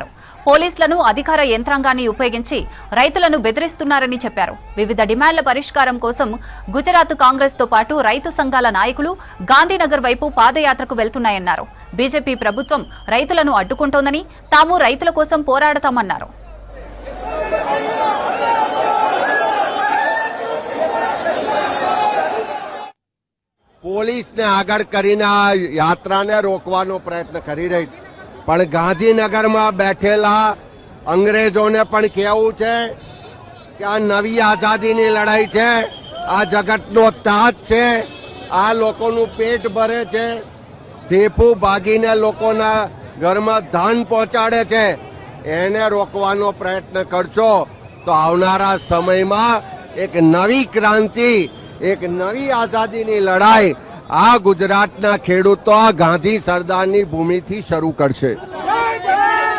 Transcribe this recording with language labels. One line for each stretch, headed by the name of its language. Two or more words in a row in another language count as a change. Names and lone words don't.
Telugu: పోలీసులను, అధికార యంత్రాంగాన్ని ఉపయోగించి రైతులను బెదిరిస్తున్నారని చెప్పారు. వివిధ డిమాండ్ల పరిష్కారం కోసం గుజరాత్ కాంగ్రెస్ తో పాటు రైతు సంఘాల నాయకులు గాంధీనగర్ వైపు పాదయాత్రకు వెళ్తున్నాయన్నారు. బీజేపీ ప్రభుత్వం రైతులను అడ్డుకుంటోందని, తాము రైతుల కోసం పోరాడతామన్నారు.
Gujarati: પોલીસ ને આગળ કરીને આ યાત્રાને રોકવાનો પ્રયત્ન કરી રહી છે, પણ ગાંધીનગરમાં બેઠેલા અંગ્રેજોને પણ કહેવું છે કે આ નવી આઝાદીની લડાઈ છે, આ જગતનો તાજ છે, આ લોકોનું પેટ ભરે છે, ઢેફું ભાગીને લોકોના ઘરમાં ધાન પહોંચાડે છે, એને રોકવાનો પ્રયત્ન કરશો તો આવનારા સમયમાં એક નવી ક્રાંતિ, એક નવી આઝાદીની લડાઈ આ ગુજરાતના ખેડૂતો ગાંધી સરદારની ભૂમિથી શરૂ કરશે।